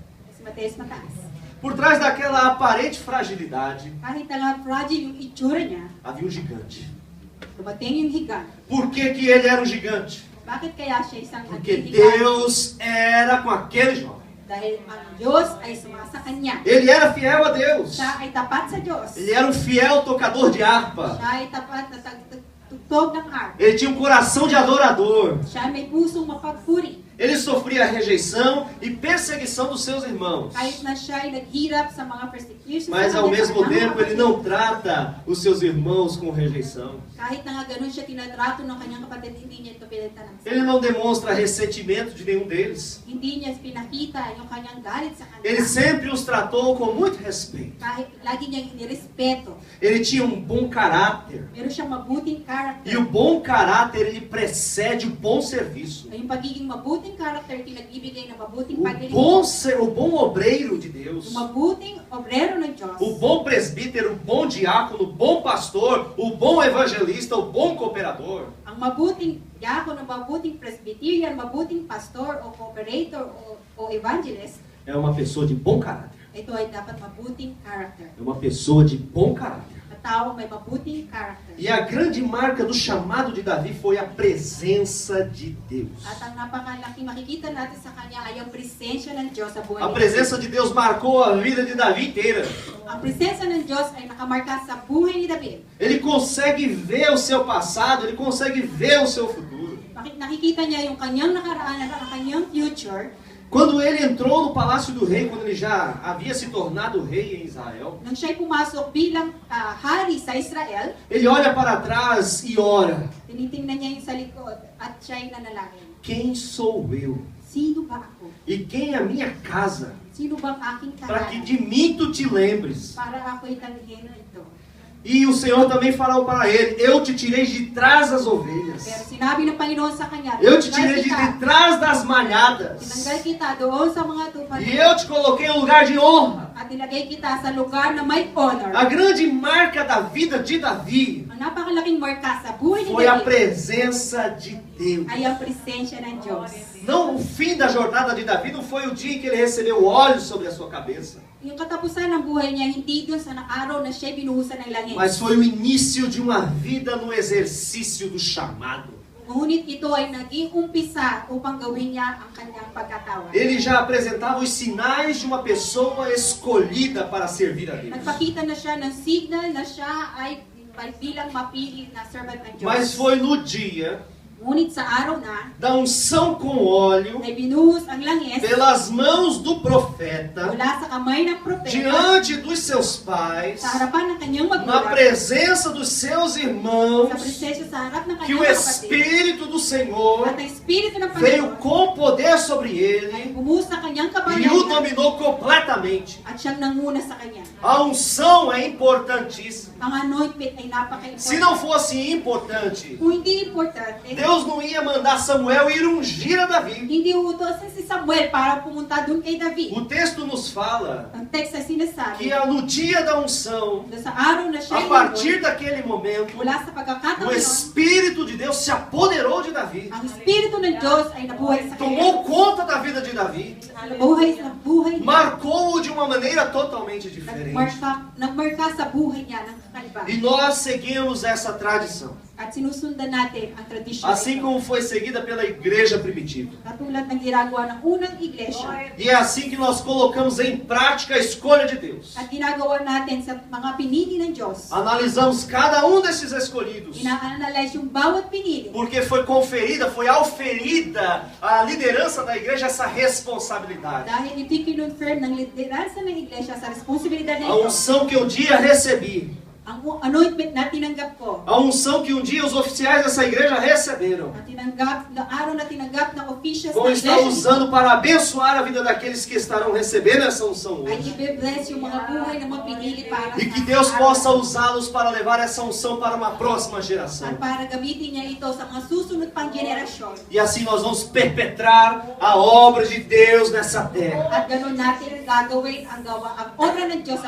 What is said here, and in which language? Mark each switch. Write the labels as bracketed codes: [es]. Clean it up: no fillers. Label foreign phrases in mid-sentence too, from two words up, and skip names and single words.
[tl] Si Mateus mataas. [pt] Por trás daquela aparente fragilidade, [tl] Kahit na nga fragile yung itsura niya, [pt] havia um gigante. [tl] dumating yung higang. [pt] Por que que ele era um gigante? [tl] Bakit kaya siya isang [pt] Porque [tl] higang? [pt] Deus era com aquele jovem. [tl] Dahil ang Diyos ay sumasa kanya. [pt] Ele era fiel a Deus. [tl] Siya ay tapat sa Diyos. [pt] Ele era um fiel tocador de harpa. [tl] Siya ay tapat na tugtog ng harp. [pt] Ele tinha um coração de adorador. [tl] Siya ay may pusong mapagpuri. [pt] Ele sofria rejeição e perseguição dos seus irmãos. [tl] Kahit na siya ay naghirap sa mga persecutions, [pt] Mas [tl] sa [pt] ao [tl] kanyang [pt] mesmo [tl] mga [pt] tempo ele [tl] kapatid. [pt] não trata os seus irmãos com rejeição. [tl] Kahit na nga ganun siya tinatrato ng kanyang kapatid, hindi niya ito pinalitan ng [pt] Ele não demonstra ressentimento de nenhum deles. [tl] Hindi niya pinakita yung kanyang galit sa kanila. [pt] Ele sempre os tratou com muito respeito. [tl] Kahit lagi niyang inirespeto. [pt] Ele tinha um bom caráter. [tl] Meron siyang mabuting character. [pt] E o bom caráter ele precede o bom serviço. [tl] Yung pagiging mabuting character, pinagbibigay ng mabuting [pt] O bom obreiro de Deus. [tl] Yung mabuting obrero ng Diyos. [pt] O bom presbítero, o bom diácono, o bom pastor, o bom evangelista, o bom cooperador. [tl] Ang mabuting diakono, mabuting presbyterian, mabuting pastor o cooperator o evangelist, [pt] É uma pessoa de bom caráter. [tl] ito ay dapat mabuting character. [pt] É uma pessoa de bom caráter. [tl] At tao may mabuting character. [pt] E a grande marca do chamado de Davi foi a presença de Deus. [tl] At ang napakalaki makikita natin sa kanya ay ang presensya ng Diyos sa buhay [pt] A [tl] niya. [pt] presença de Deus marcou a vida de Davi inteira. [tl] Ang presensya ng Diyos ay nakamarka sa buhay ni David. [pt] Ele consegue ver o seu passado, ele consegue ver o seu futuro. [tl] Nakikita niya yung kanyang nakaraan at ang kanyang future. [pt] Quando ele entrou no palácio do rei, quando ele já havia se tornado rei em Israel, [tl] Nang siya'y pumasok bilang hari sa Israel, [pt] ele olha para trás e ora: [tl] tinitingnan niya yung sa likod at siya'y nanalangin. [pt] quem sou eu? [tl] Sino ba ako? [pt] E quem é a minha casa? [tl] Sino bang aking [pt] Para que [tl] tahanan? [pt] de mim tu te lembres. [tl] Para ako'y tanggihan ito. [pt] E o Senhor também falou para ele: eu te tirei de trás das [tl] Pero [pt] ovelhas. [tl] sinabi ng Panginoon sa kanya, [pt] Eu te tirei de trás das malhadas. [tl] tinanggal kita doon sa mga tupad [pt] E eu te coloquei em um lugar de honra. [tl] at nilagay kita sa lugar na may honor. [pt] A grande marca da vida de Davi [tl] Ang napakalaking marka sa buhay ni [pt] foi a [tl] David [pt] presença de Deus. [tl] ay ang presensya ng Diyos. [pt] Não, o fim da jornada de Davi não foi o dia em que ele recebeu óleo sobre a sua cabeça, [tl] Yung katapusan ng buhay niya, hindi doon sa araw na siya'y binuhusan ng langit. [pt] mas foi o início de uma vida no exercício do chamado. [tl] Ngunit ito ay naging umpisa upang gawin niya ang kanyang pagkatawad. [pt] Ele já apresentava os sinais de uma pessoa escolhida para servir a Deus. [tl] Nagpakita na siya ng signal na siya ay bilang mapili na servant ng Diyos. [pt] Mas foi no dia [tl] Ngunit sa araw na, [pt] da unção com óleo, [tl] ay binuhos ang langis [pt] pelas mãos do profeta, [tl] mula sa kamay ng propeta [pt] diante dos seus pais, [tl] sa harapan ng kanyang [pt] na [tl] magulang, [pt] presença dos seus irmãos, [tl] sa presensya sa harap ng [pt] que o [tl] kanyang kapatid. [pt] Espírito do Senhor [tl] At ang Espiritu ng [pt] veio [tl] Panginoon [pt] com poder sobre [tl] ay [pt] ele [tl] bumuhos sa kanyang [pt] e o [tl] kapangyarihan [pt] dominou completamente. [tl] at siyang nanguna sa kanya. [pt] A unção é importantíssima. [tl] Ang anointment ay napaka-importante. [pt] Se não fosse importante, [tl] Kung hindi importante, [pt] Deus não ia mandar Samuel ir ungir a Davi. [tl] hindi uutosan si Samuel para pumunta doon kay David. [pt] O texto nos fala [tl] Ang text ay sinasabi, [pt] que no dia da unção, [tl] na sa araw na siya [pt] a partir daquele momento, [tl] mula sa [pt] o [tl] pagkakataon nun, [pt] Espírito de Deus se apoderou de Davi, [tl] ang Espiritu ng Diyos ay nabuhay sa [pt] tomou [tl] kanya. [pt] conta da vida de Davi, [tl] Nabuhay sa buhay niya. [pt] marcou-o de uma maneira totalmente diferente. [tl] Nagmarka sa buhay niya ng kakaiba. [pt] E nós seguimos essa tradição, [tl] At sinusundan natin ang tradisyon [pt] assim [tl] nito. [pt] como foi seguida pela igreja primitiva. [tl] Katulad ng ginagawa ng unang iglesia. [pt] E é assim que nós colocamos em prática a escolha de Deus. [tl] At ginagawa natin sa mga pinili ng Diyos. [pt] Analisamos cada um desses escolhidos, [tl] Ina-analyze yung bawat pinili. [pt] porque foi conferida, foi auferida à liderança da igreja essa responsabilidade. [tl] Dahil ito'y kinonfirm ng lideransa ng iglesia sa responsibilidad na [pt] A [tl] ito. [pt] unção que um dia recebi, [tl] Ang anointment na tinanggap ko. [pt] a unção que um dia os oficiais dessa igreja receberam, [tl] Na tinanggap, na araw na tinanggap ng officials [pt] vão [tl] ng [pt] estar [tl] iglesia. [pt] usando para abençoar a vida daqueles que estarão recebendo essa unção [tl] Ay [pt] hoje. [tl] i-bless yung mga buhay na mga pinili para [pt] E que [tl] sa [pt] Deus [tl] araw. [pt] possa usá-los para levar essa unção para uma próxima geração. [tl] At para gamitin niya ito sa mga susunod pang generasyon. [pt] E assim nós vamos perpetrar a obra de Deus nessa terra, [tl] At ganun natin gagawin ang obra ng Diyos sa